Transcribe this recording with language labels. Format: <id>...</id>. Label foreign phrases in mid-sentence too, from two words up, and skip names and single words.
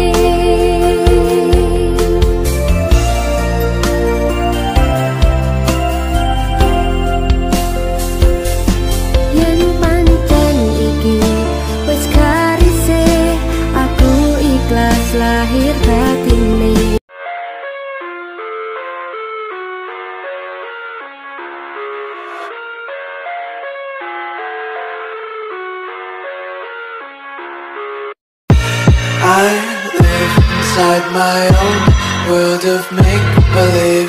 <jv>Yen pancen iki wis karise, aku ikhlas lahir batine.</jv> <en>I live inside my own world of make-believe.</en>